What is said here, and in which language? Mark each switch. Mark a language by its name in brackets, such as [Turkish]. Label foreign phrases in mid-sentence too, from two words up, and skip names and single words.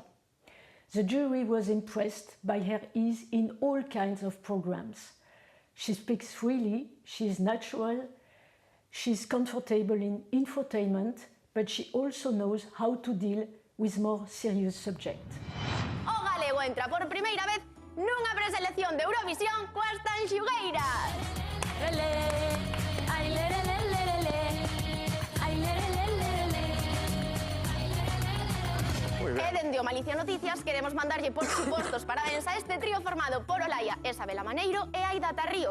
[English] The jury was impressed by her ease in all kinds of programs. She speaks freely, she's natural, she's comfortable in infotainment, but she also knows how to deal with more serious subjects. [Galician] O galego entra por primeira vez nunha preselección de Eurovisión coas Tanxugueiras. E dende o Malicia Noticias queremos mandarlle por supostos parabéns a este trío formado por Olaia, Isabela Maneiro e Aida Tarrío.